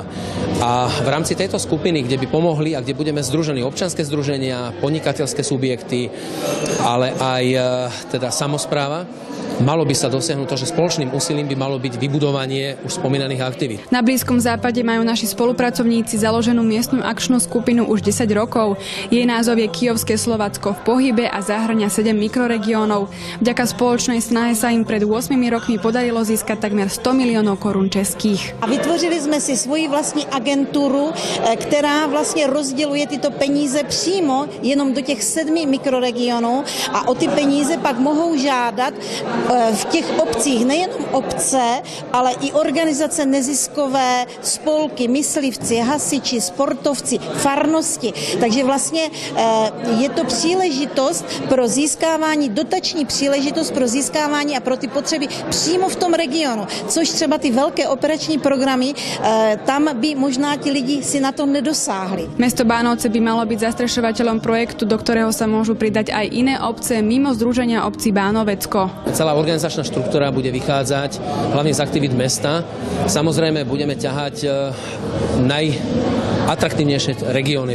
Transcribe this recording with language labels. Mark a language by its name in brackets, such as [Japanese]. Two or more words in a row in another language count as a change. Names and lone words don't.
[Slovak] A v rámci tejto skupiny, kde by pomohli a kde budeme združení občianske združenia, podnikateľské subjekty, ale aj teda samospráva, malo by sa dosiahnuť to, že spoločným úsilím by malo byť vybudovanie už spomínaných aktivít. Na Blízkom západe majú naši spolupracovníci založenú miestnu akčnú skupinu už 10 rokov. Jej názov je Kyjovské Slovacko v pohybe a zahŕňa 7 mikroregiónov. Vďaka spoločnej snahe sa im pred 8 rokmi podarilo získať takmer 100 miliónov korún českých. [Czech] A vytvořili jsme si svoji vlastní agenturu, která vlastně rozděluje tyto peníze přímo jenom do těch 7 mikroregionů a o ty peníze pak mohou žádat v těch obcích nejenom obce, ale i organizace neziskové, spolky, myslivci, hasiči, sportovci, farnosti. Takže vlastně je to příležitost pro získávání, dotační příležitost pro získávání a pro ty potřeby přímo v tom regionu. Což třeba ty velké operační programy, tam by možná ti lidi si na to nedosáhli. [Slovak] Mesto Bánovce by malo byť zastrešovateľom projektu, do ktorého sa môžu pridať aj iné obce mimo Združenia obcí Bánovecko. Celá organizačná štruktúra bude vychádzať hlavne z aktivít mesta. Samozrejme budeme ťahať najatraktívnejšie regióny.